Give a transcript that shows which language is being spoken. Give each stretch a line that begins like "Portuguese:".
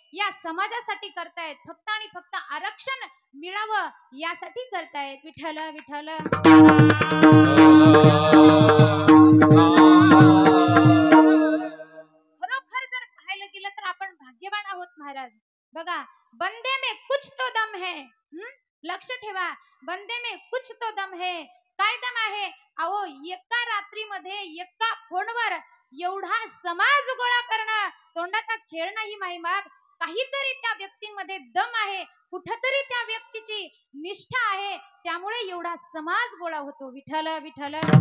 Marathi: या समाजासाठी करतायत. फक्त आणि फक्त आरक्षण मिळावं यासाठी करतायत. विठ्ठल विठ्ठल. खरोखर जर पाहायला गेलं तर आपण भाग्यवान आहोत महाराज. बघा,
Hindi: बंदे में कुछ तो दम है.
Marathi: लक्ष ठेवा,
Hindi: बंदे में कुछ तो दम है.
Marathi: काय दम आहे? अहो एका रात्रीमध्ये एका फोनवर एवढा समाज गोळा करणं तोंडाचा खेळ नाही माईबाप. काहीतरी त्या व्यक्तींमध्ये दम आहे, कुठतरी त्या व्यक्तीची निष्ठा आहे, त्यामुळे एवढा समाज गोळा होतो. विठ्ठल विठ्ठल.